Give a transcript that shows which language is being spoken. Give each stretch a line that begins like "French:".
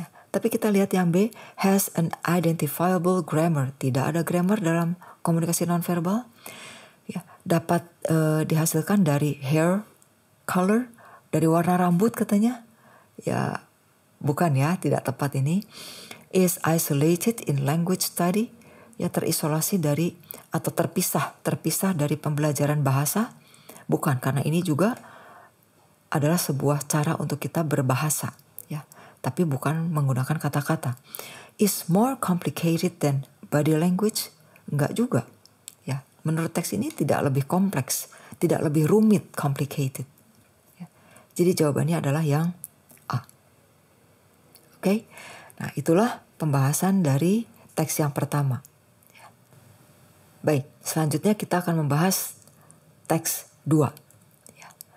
Indonesian: Tapi kita lihat yang B,
English: has an identifiable grammar.
Indonesian: Tidak ada grammar dalam komunikasi nonverbal. Ya, dapat dihasilkan dari
English: hair color,
Indonesian: dari warna rambut katanya. Ya, bukan ya, tidak tepat ini.
English: Is isolated in language study.
Indonesian: Ya, terisolasi dari atau terpisah dari pembelajaran bahasa. Bukan, karena ini juga adalah sebuah cara untuk kita berbahasa. Ya, tapi bukan menggunakan kata-kata.
English: Is more complicated than body language?
Indonesian: Enggak juga. Ya, menurut teks ini tidak lebih kompleks, tidak lebih rumit, complicated. Ya, jadi jawabannya adalah yang A. Oke. Nah, itulah pembahasan dari teks yang pertama. Ya. Baik, selanjutnya kita akan membahas teks 2. Ya.